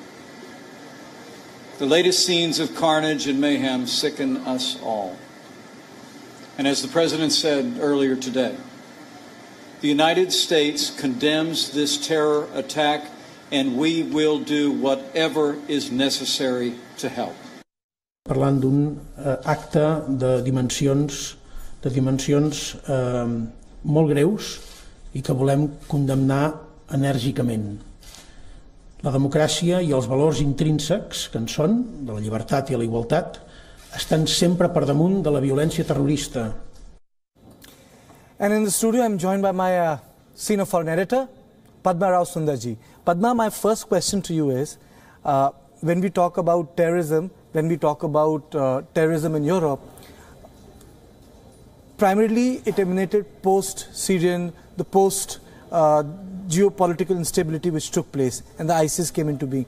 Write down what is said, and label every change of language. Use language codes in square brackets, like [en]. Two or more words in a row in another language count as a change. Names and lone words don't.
[en] The latest scenes of carnage and mayhem sicken us all. And as the President said earlier today, the United States condemns this terror attack and we will do whatever is necessary to help. [ca] Parlant d'un acte de dimensions molt greus i que volem condemnar enèrgicament. La democràcia i els valors intrínsecs que en són, de la llibertat i la igualtat, estan sempre per damunt de la violència terrorista. [en] And in the studio, I'm joined by my senior foreign editor, Padma Rao Sundarji. Padma, my first question to you is, when we talk about terrorism, when we talk about terrorism in Europe, primarily it emanated post-Syrian, the post-geopolitical instability which took place, and the ISIS came into being.